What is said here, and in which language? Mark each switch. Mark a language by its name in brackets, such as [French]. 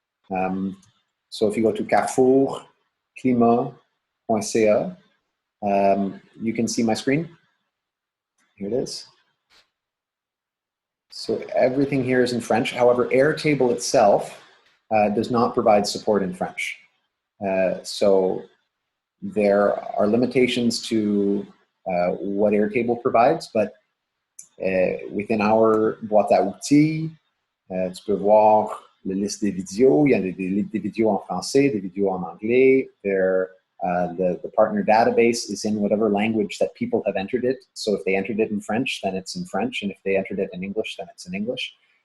[English] So if you go to carrefourclimat.ca, you can see my screen. Here it is. So everything here is in French. However, Airtable itself does not provide support in French. So there are limitations to what Airtable provides, but within our [French] boîte à outils, tu peux voir la liste des vidéos. Il y a des vidéos en français, des vidéos en anglais. [English] The partner database is in whatever language that people have entered it. So if they entered it in French, then it's in French, and if they entered it in English, then it's in English.